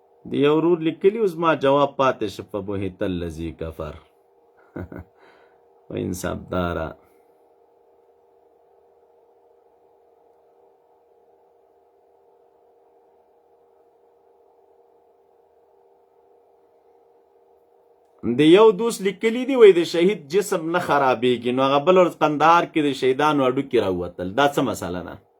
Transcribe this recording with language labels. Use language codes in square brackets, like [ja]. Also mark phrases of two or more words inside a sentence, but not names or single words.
[ps] د یو ورور لیکلي اوس ما جواب پاتې شه [ar] فبهت الذي کفر [fa] و انصاف داره [ps] د یو دوست لیکلی دی وای د شهید جسم نه خرابېږي نو هغه بل ورځ قندهار کې د شهیدانو هډوکي راووتل دا څه مسله ده